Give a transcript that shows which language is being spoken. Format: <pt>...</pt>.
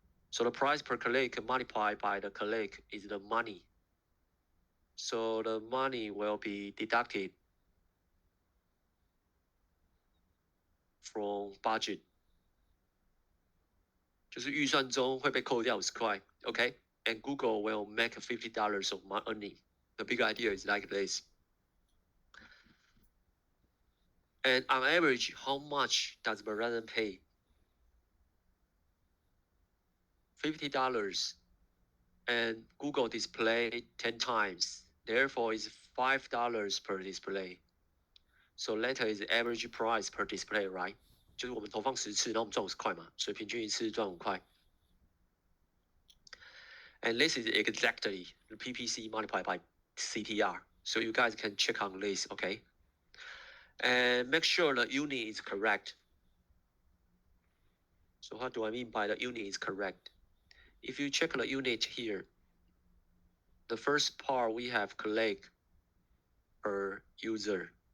<en>So the price per click multiplied by the click is the money. So the money will be deducted from budget.</en> <zh>就是预算中会被扣掉50块 okay?</zh> <en>And Google will make $50 of earning. The big idea is like this. And on average, how much does Verizon pay $50 and Google display 10 times. Therefore, it's $5 per display. So later is average price per display, right?</en> <zh>就是我们投放10次，然后我们赚50块嘛，所以平均一次赚5块。</zh> <en>And this is exactly the PPC multiplied by CTR. So you guys can check on this, okay? And make sure the unit is correct. So what do I mean by the unit is correct? If you check the unit here, the first part we have click per user.</en>